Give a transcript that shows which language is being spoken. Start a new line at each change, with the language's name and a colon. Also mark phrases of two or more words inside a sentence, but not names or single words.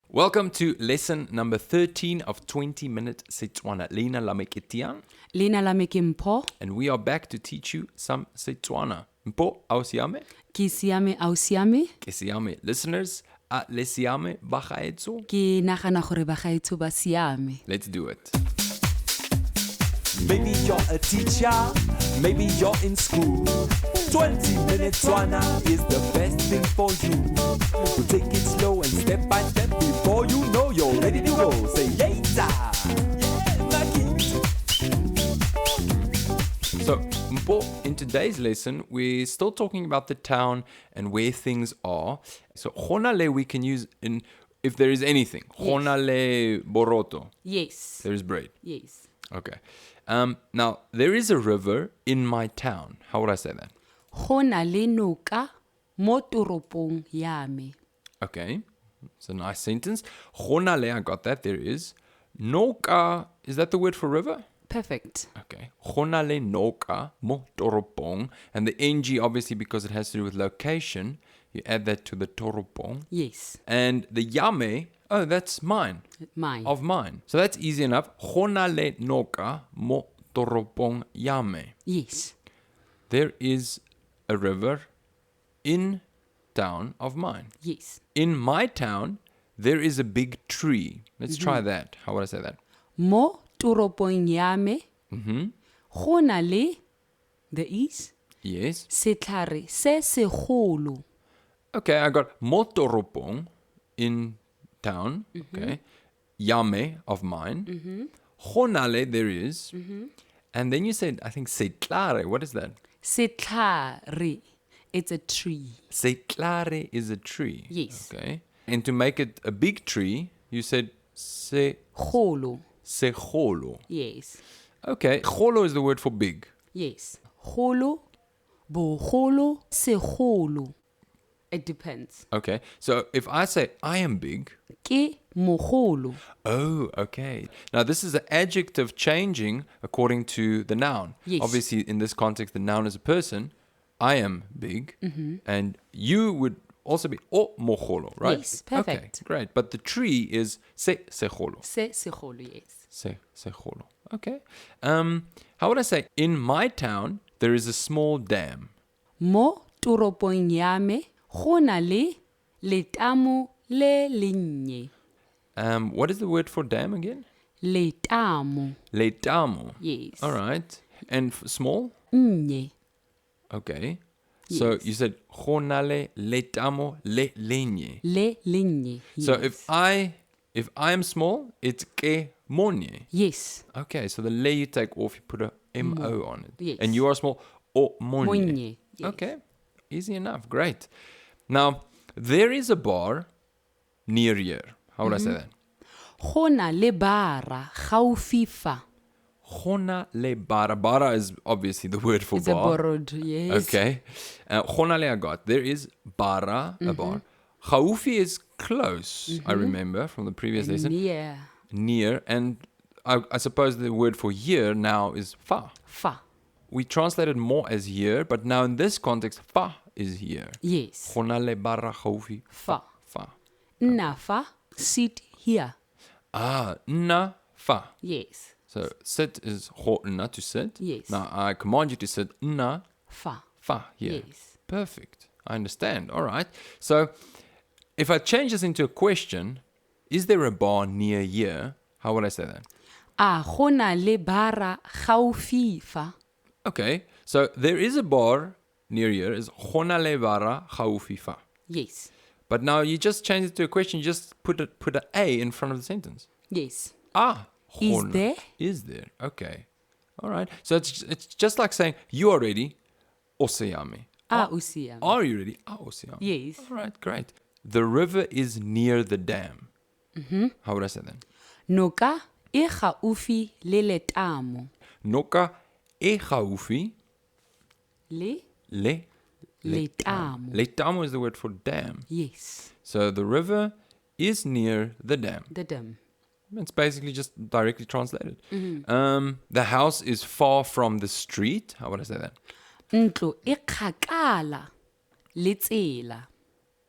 English: Welcome to lesson number 13 of 20 Minute Setswana.
Tswana: Leina lameketian. Leina la me ke Mpho.
English: And we are back to teach you some Setswana.
Tswana: Mpho, au siame? Ke siame au siame. Ke siame. Listeners, le siame ba gaetso? Ke nagana gore ba gaetso ba siame.
English: Let's do it. Maybe you're a teacher, maybe you're in school. 20 Minute Setswana is the best thing for you. So take it slow and step by step before you know you're ready to go. Say yeta! Yeah, my kids. So, Mpho, in today's lesson, we're still talking about the town and where things are. So, honale we can use in if there is anything.
Tswana: Honale boroto.
English: Yes. There is bread. Yes. Okay. Now, there is a river in my town. How would I say that?
Tswana: Go na le noka mo toropong ya me.
English: Okay. It's a nice sentence. Honale, I got that. There is. Noka, is that the word for river? Perfect. Okay.
Tswana: Honale noka mo toropong.
English: And the ng, obviously, because it has to do with location, you add that to the toropong. Yes. And the yame, oh, that's mine. Mine. Of mine. So that's easy enough.
Tswana: Honale noka mo toropong yame.
English: Yes. There is a river in town of mine. Yes. In my town, there is a big tree. Let's try that. How would I say that?
Tswana: Mo toropong ya me. Go na le,
English: there is, Yes.
Tswana: setlhare se segolo.
English: Okay, I got motoropong in town. Okay. Yame of mine. Honale, there is. And then you said, I think, setlare. What is that? Setlhare, it's a tree. Setlare is a tree. Yes. Okay. And to make it a big tree, you said
Tswana: Golo. segolo.
English: Yes. Okay. Golo is the word for big. Yes.
Tswana: Golo, bogolo, segolo.
English: It depends. Okay. So if I say I am big,
Tswana: Ke mogolo.
English: oh, okay. Now this is an adjective changing according to the noun. Yes. Obviously, in this context, the noun is a person. I am big, and you would also be
Tswana: o mogolo,
English: right? Yes, perfect. Okay, great. But the tree is segolo.
Tswana: Se segolo, yes. Segolo.
English: Okay. How would I say? In my town, there is a small dam.
Tswana: Mo toropong ya me, go na le letamo le lennye.
English: What is the word for dam again?
Tswana: Letamo. Letamo.
English: Yes. All right. And small?
Tswana: Nnye.
English: Okay. So Yes. you said
Tswana: honale letamo le lenye. Le lennye.
English: Yes. So if I am small, it's
Tswana: ke monye.
English: Yes. Okay, so the le you take off, you put a mo on it. Yes. And you are small,
Tswana: o monye. Monye.
English: Yes. Okay. Easy enough. Great. Now, there is a bar near here. How would I say that?
Tswana: Go na le bara gaufi fa. Hona le bara.
English: Bara is obviously the word for It's a bar. borrowed, yes. Okay.
Tswana: Hona le
English: I got. There is bara, a bar. Gaufi is close, I remember from the previous lesson. Yeah. Near. And I suppose the word for here now is fa.
Tswana: Fa.
English: We translate it more as here, but now in this context, fa is here. Yes.
Tswana: Hona le bara gaufi. Fa. Fa. Na fa,
English: sit here.
Tswana: Ah, na fa.
English: Yes. So sit is
Tswana: ho na
English: to sit. Yes. Now I command you to sit na
Tswana: Fa.
English: fa here. Yes. Perfect. I understand. All right. So if I change this into a question, is there a bar near here? How would I say that?
Tswana: A go na le bara gaufi fa.
English: Okay. So there is a bar near here.
Tswana: Is hona le bara gaufi fa.
English: Yes. But now you just change it to a question. You just put a A in front of the sentence. Yes. Ah. Is
Tswana: hona.
English: there? Is there? Okay. All right. So it's just like saying you are ready.
Tswana: Oseyame. A usiam.
English: Are you ready? Ah, oseyame. Yes. All right. Great. The river is near the dam. How would I say that?
Tswana: Noka e gaufi le letamo. Noka e gaufi Le le letamo.
English: letamo is the word for dam. Yes. So the river is near the dam. The dam. It's basically just directly translated. The house is far from the street. How would I say that?
Tswana: Ntlo e kgakala le tsela.